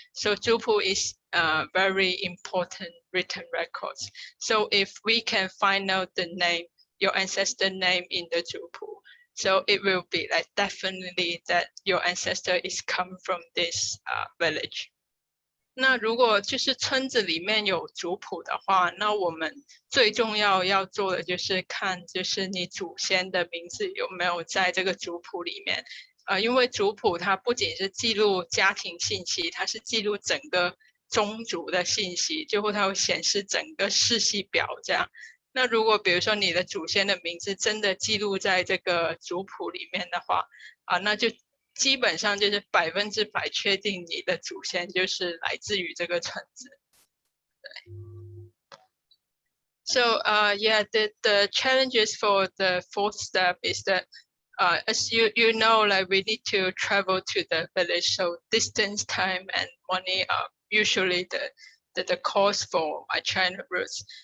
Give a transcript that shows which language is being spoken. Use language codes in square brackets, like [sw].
[en] So Zupu is very important written records. So if we can find out the name, your ancestor name in the Zupu, so it will be like definitely that your ancestor is come from this village. [zh] 那如果就是村子里面有族谱的话，那我们最重要做的就是看，就是你祖先的名字有没有在这个族谱里面。因为族谱它不仅是记录家庭信息，它是记录整个宗族的信息，就会它会显示整个世系表这样。那如果比如说你的祖先的名字真的记录在这个族谱里面的话，那就基本上就是100%确定你的祖先就是来自于这个村子。对。 [en] So yeah, the challenges for the fourth step is that as you know, like we need to travel to the village, so distance, time, and money are usually the cost for my China roots.